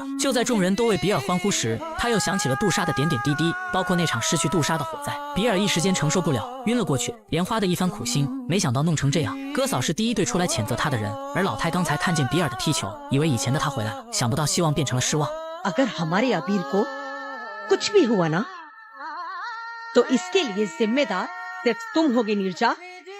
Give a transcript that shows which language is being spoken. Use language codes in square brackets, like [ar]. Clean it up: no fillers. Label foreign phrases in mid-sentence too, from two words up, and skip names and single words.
[zh] 就在众人都为比尔欢呼时，他又想起了杜莎的点点滴滴，包括那场失去杜莎的火灾。比尔一时间承受不了，晕了过去。莲花的一番苦心，没想到弄成这样。哥嫂是第一对出来谴责他的人，而老太刚才看见比尔的踢球，以为以前的他回来了，想不到希望变成了失望。 [hi] अगर हमारे अबीर को कुछ भी हुआ ना, तो इसके लिए जिम्मेदार सिर्फ तुम होगे नीरजा।